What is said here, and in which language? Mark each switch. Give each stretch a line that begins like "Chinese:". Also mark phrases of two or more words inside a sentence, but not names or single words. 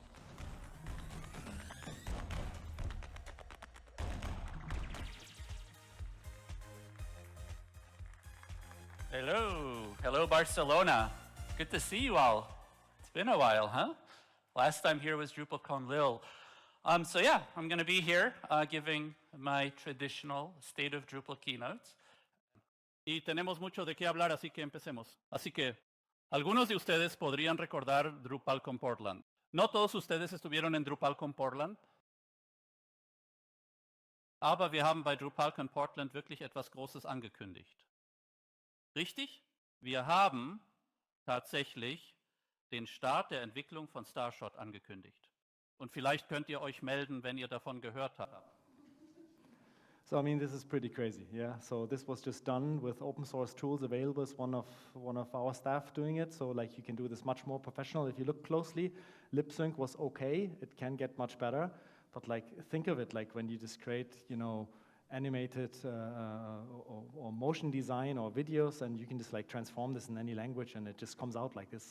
English: Hello Barcelona. Good to see you all. It's been a while, huh? Last time here was DrupalCon Lille. So yeah, I'm going to be here giving my traditional State of Drupal keynotes.
Spanish: Y tenemos mucho de qué hablar, así que empecemos. Así que, algunos de ustedes podrían recordar DrupalCon Portland. No todos ustedes estuvieron en DrupalCon Portland.
German: Aber wir haben bei DrupalCon Portland wirklich etwas Großes angekündigt. Richtig? Wir haben tatsächlich den Start der Entwicklung von Starshot angekündigt. Und vielleicht könnt ihr euch melden, wenn ihr davon gehört habt.
English: So I mean, this is pretty crazy, yeah. So this was just done with open source tools available. It's one of our staff doing it. So like you can do this much more professional. If you look closely, lip sync was okay. It can get much better, but like think of it like when you just create, animated or motion design or videos, and you can just like transform this in any language, and it just comes out like this.